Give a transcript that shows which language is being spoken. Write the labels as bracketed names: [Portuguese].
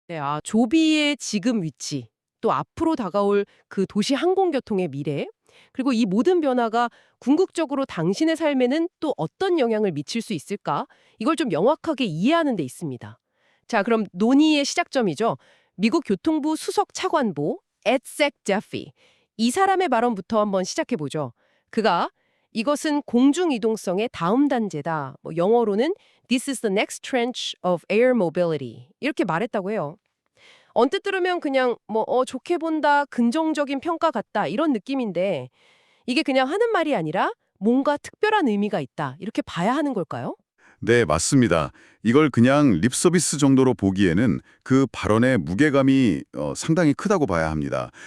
[Korean] 네, 조비의 지금 위치, 또 앞으로 다가올 그 도시 항공교통의 미래, 그리고 이 모든 변화가 궁극적으로 당신의 삶에는 또 어떤 영향을 미칠 수 있을까? 이걸 좀 명확하게 이해하는 데 있습니다. 자, 그럼 논의의 시작점이죠. 미국 교통부 수석 차관보 에드색 제피. 이 사람의 발언부터 한번 시작해 보죠. 그가 이것은 공중이동성의 다음 단계다. 영어로는 [English] This is the next tranche of air mobility. [Korean] 이렇게 말했다고 해요. 언뜻 들으면 그냥 좋게 본다, 긍정적인 평가 같다 이런 느낌인데 이게 그냥 하는 말이 아니라 뭔가 특별한 의미가 있다 이렇게 봐야 하는 걸까요? 네, 맞습니다. 이걸 그냥 립 서비스 정도로 보기에는 그 발언의 무게감이 상당히 크다고 봐야 합니다.